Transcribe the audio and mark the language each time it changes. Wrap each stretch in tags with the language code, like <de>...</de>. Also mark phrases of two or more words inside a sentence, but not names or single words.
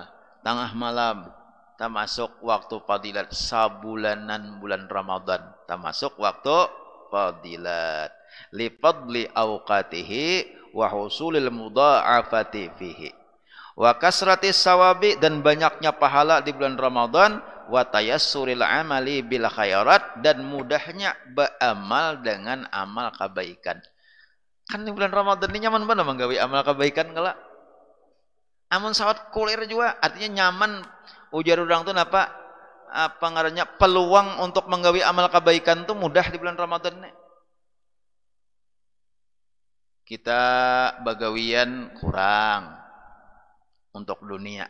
<id>tengah malam termasuk waktu fadilat sabulanan bulan Ramadan termasuk waktu fadilat</id> <ar>لفضل أوقاته وحصول المضاعفة فيه وكثرة الثواب</ar> <id>dan banyaknya pahala di bulan Ramadan</id> <ar>وتيسر الأعمال بالخيرات</ar> <id>dan mudahnya beramal dengan amal kebaikan.</id> <bjn>Kan di bulan Ramadan ini nyaman banget menggawe amal kebaikan kala. Amun sawat kulir juga artinya nyaman ujar orang tuh apa ngarannya peluang untuk menggawe amal kebaikan tuh mudah di bulan Ramadan nih. Kita bagawian kurang untuk dunia.</bjn>